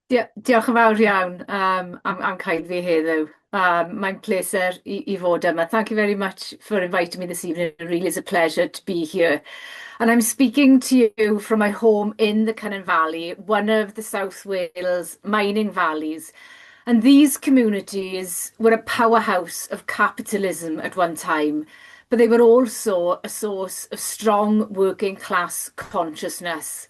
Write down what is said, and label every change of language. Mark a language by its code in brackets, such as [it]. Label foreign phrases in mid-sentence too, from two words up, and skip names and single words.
[cy] Diolch yn fawr iawn am cael fi heddiw. Mae'n pleser i fod yma. [en] Thank you very much for inviting me this evening. It really is a pleasure to be here. And I'm speaking to you from my home in the Cynon Valley, one of the South Wales mining valleys. And these communities were a powerhouse of capitalism at one time, but they were also a source of strong working class consciousness.